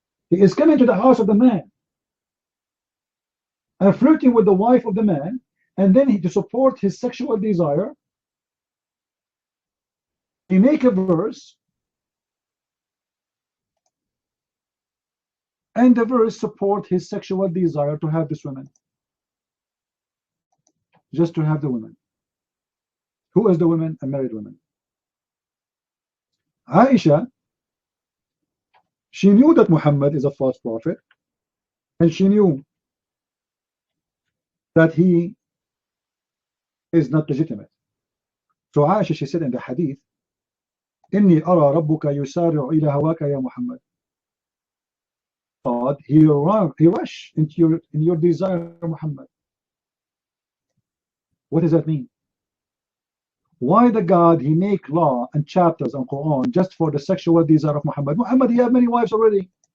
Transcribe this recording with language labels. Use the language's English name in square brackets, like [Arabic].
[English] He is coming to the house of the man and flirting with the wife of the man, and then to support his sexual desire, he make a verse, and the verse support his sexual desire to have this woman, just to have the woman. Who is the woman? A married woman. Aisha, she knew that Muhammad is a false prophet, and she knew that he is not legitimate. So Aisha, she said in the hadith, [Arabic] إني أرى ربك يسارع إلى هواك يا محمد. [English] God, he rush into your desire, Muhammad. What does that mean? Why the God he make law and chapters on Quran just for the sexual desire of Muhammad? Muhammad, he have many wives already.